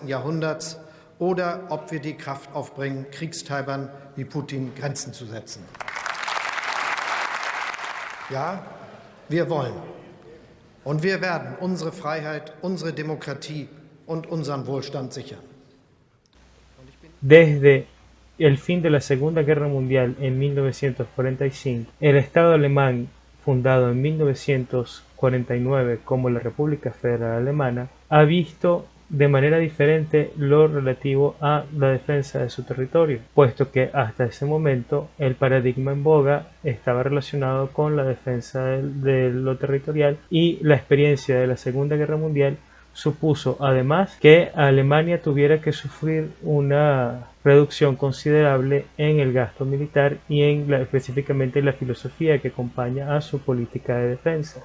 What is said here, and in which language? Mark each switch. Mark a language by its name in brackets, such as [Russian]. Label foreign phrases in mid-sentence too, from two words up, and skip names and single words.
[German] Jahrhunderts, oder ob wir die Kraft aufbringen, Kriegstreibern wie Putin Grenzen zu setzen. Ja, wir wollen und wir werden unsere Freiheit, unsere Demokratie und unseren Wohlstand sichern. [Spanish] Desde el fin de la Segunda Guerra Mundial en 1945, el Estado alemán, fundado en 1949 como la República Federal Alemana, ha visto de manera diferente lo relativo a la defensa de su territorio, puesto que hasta ese momento el paradigma en boga estaba relacionado con la defensa de lo territorial, y la experiencia de la Segunda Guerra Mundial supuso además que Alemania tuviera que sufrir una reducción considerable en el gasto militar y específicamente en la filosofía que acompaña a su política de defensa.